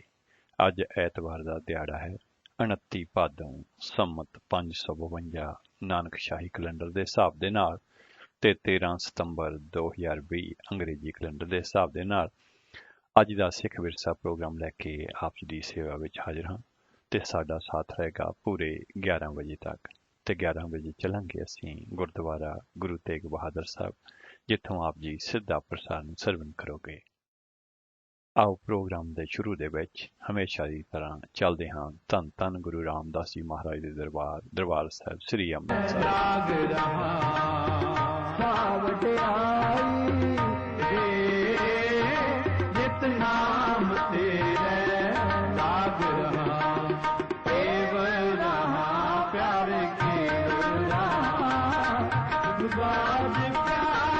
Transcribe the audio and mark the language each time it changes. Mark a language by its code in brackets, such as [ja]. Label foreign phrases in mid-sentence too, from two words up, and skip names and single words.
[pa] ਅੱਜ ਐਤਵਾਰ ਦਾ ਦਿਹਾੜਾ ਹੈ 29 ਭਾਦੋਂ ਸੰਮਤ 552 ਨਾਨਕ ਸ਼ਾਹੀ ਕੈਲੰਡਰ ਦੇ ਹਿਸਾਬ ਦੇ ਨਾਲ ਤੇ 13 ਸਤੰਬਰ 2020 ਅੰਗਰੇਜ਼ੀ ਕੈਲੰਡਰ ਦੇ ਹਿਸਾਬ ਦੇ ਨਾਲ ਅੱਜ ਦਾ ਸਿੱਖ ਵਿਰਸਾ ਪ੍ਰੋਗਰਾਮ ਲੈ ਕੇ ਆਪ ਜੀ ਦੀ ਸੇਵਾ ਵਿੱਚ ਹਾਜ਼ਰ ਹਾਂ ਤੇ ਸਾਡਾ ਸਾਥ ਰਹੇਗਾ ਪੂਰੇ 11 ਵਜੇ ਤੱਕ ਤੇ 11 ਵਜੇ ਚੱਲਾਂਗੇ ਅਸੀਂ ਗੁਰਦੁਆਰਾ ਗੁਰੂ ਤੇਗ ਬਹਾਦਰ ਸਾਹਿਬ ਜਿੱਥੋਂ ਆਪ ਜੀ ਸਿੱਧਾ ਪ੍ਰਸਾਰਣ ਸਰਵਨ ਕਰੋਗੇ। ਆਓ ਪ੍ਰੋਗਰਾਮ ਦੇ ਸ਼ੁਰੂ ਦੇ ਵਿੱਚ ਹਮੇਸ਼ਾ ਦੀ ਤਰ੍ਹਾਂ ਚੱਲਦੇ ਹਾਂ ਧੰਨ ਧੰਨ ਗੁਰੂ ਰਾਮਦਾਸ ਜੀ ਮਹਾਰਾਜ ਦੇ ਦਰਬਾਰ ਸਾਹਿਬ ਸ੍ਰੀ ਅੰਮ੍ਰਿਤਸਰ। नाम तेरे लाग रहा केवल रहा प्यार केवल रहा बाज प्यार